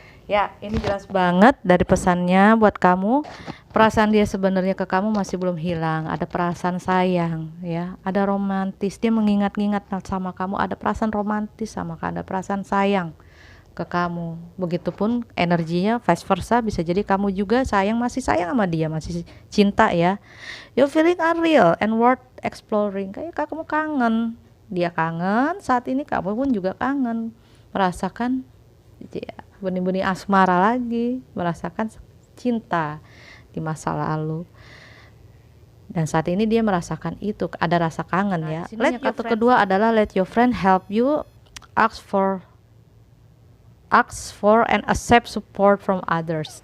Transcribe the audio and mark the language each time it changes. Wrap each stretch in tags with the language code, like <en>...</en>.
<id>Ya, ini jelas banget dari pesannya buat kamu. Perasaan dia sebenarnya ke kamu masih belum hilang. Ada perasaan sayang, ya. Ada romantis. Dia mengingat-ingat sama kamu. Ada perasaan romantis sama kamu. Ada perasaan sayang ke kamu. Begitupun energinya vice versa. Bisa jadi kamu juga masih sayang sama dia, masih cinta ya.</id> <en>You feeling unreal and worth exploring.</en> <id>Kayak kamu kangen. Dia kangen. Saat ini kamu pun juga kangen. Merasakan ya, benih-benih asmara lagi, merasakan cinta di masa lalu. Dan saat ini dia merasakan itu, ada rasa kangen ya. Kartu kedua adalah let your friend help you, ask for and accept support from others.</id>